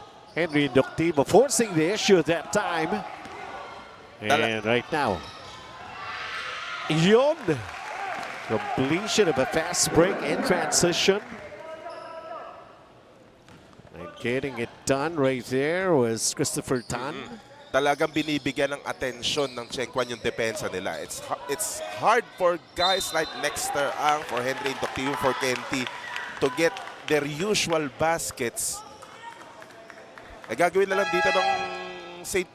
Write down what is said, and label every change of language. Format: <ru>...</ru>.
<en>Henry Inductivo forcing the issue at that time. And right now, yun, completion of a fast break in transition. And getting it done right there was Christopher Tan.</en> <tl>Talagang binibigyan ng atensyon ng Cheng Kwan yung depensa nila.</tl> <en>It's hard for guys like Lexter Ang, for Henry Inductivo, for Kenty to get their usual baskets.</en> <tl>Gagawin na lang dito ng St.</tl>